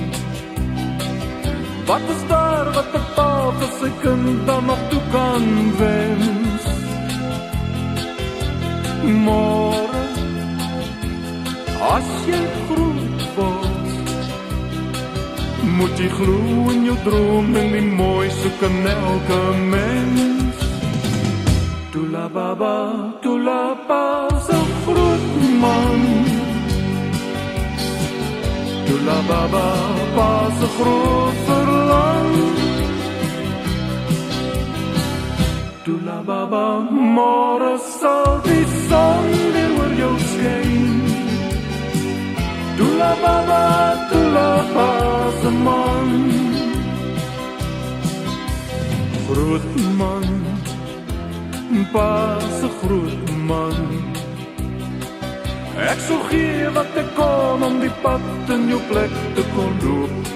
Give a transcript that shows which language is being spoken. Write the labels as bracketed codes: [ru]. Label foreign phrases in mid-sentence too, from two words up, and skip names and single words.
[af] Wat is daar wat 'n pa vir sy kind dan nog toe kan wens? Môre, as jy groot word, moet jy glo in jou droom en die mooi soek in elke mens. [zu] Tula baba, tula pa, [af] so groot man. [zu] Tula baba, pa, [af] so groot verlang. [zu] Tula baba, [af] môre sal die son weer oor jou skyn. [zu] Tula baba, tula pa, [af] se man. Groot man, pa, se groot man. Ek sou gee wat ek kon om die pad in jou plek te kon loop.